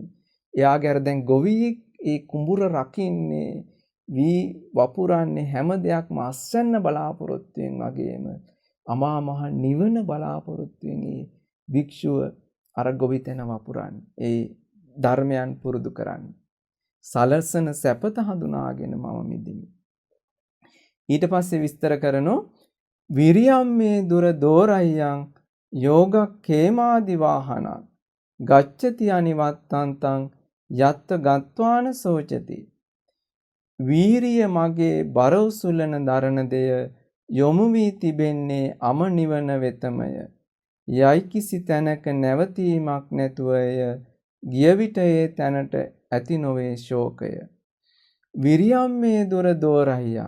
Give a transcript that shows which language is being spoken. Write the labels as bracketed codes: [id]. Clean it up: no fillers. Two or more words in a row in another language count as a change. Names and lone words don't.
[si] එයාගේ අර දැන් ගොවියෙක් ඒ කුඹුර රකින්නේ වී වපුරන්නේ හැම දෙයක්ම අස්වැන්න බලාපොරොත්තුෙන් වගේම අමා මහ නිවන බලාපොරොත්තුෙන් ඒ භික්ෂුව අර ගොවිතැන වපුරන්නේ. ඒ ධර්මයන් පුරුදු කරන්නේ. සලසන සැපත හඳුනාගෙන මම මිදිමි. ඊට පස්සේ විස්තර කරනෝ [pi] විරියම් මේ දුර දෝරයන් යෝගක්ඛේමාදි වාහනං ගච්ඡති අනිවත්තන්තං යත්ත ගත්වාන සෝචති. [si] වීරිය මගේ බර උසුලන දරණ දෙය යොමු වී තිබෙන්නේ අම නිවන වෙතමය. යයි කිසි තැනක නැවතීමක් නැතුවය. ගිය විට ඒ තැනට ඇති නොවේ ශෝකය. [pi] විරියම් මේ දුර දෝරහියා.